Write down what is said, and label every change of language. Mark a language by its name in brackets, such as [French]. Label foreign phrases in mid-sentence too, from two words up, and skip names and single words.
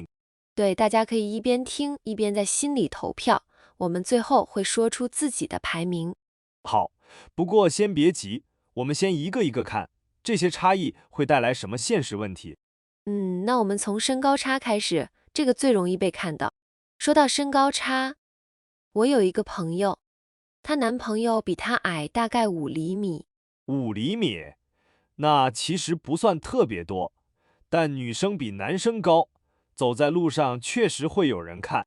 [Chinese] 對，大家可以一邊聽一邊在心裡投票，我們最後會說出自己的排名。好，不過先別急，我們先一個一個看，這些差異會帶來什麼現實問題。那我們從身高差開始，這個最容易被看到。說到身高差，我有一個朋友，她男朋友比她矮大概5厘米。 5厘米，那其實不算特別多，但女生比男生高，走在路上確實會有人看。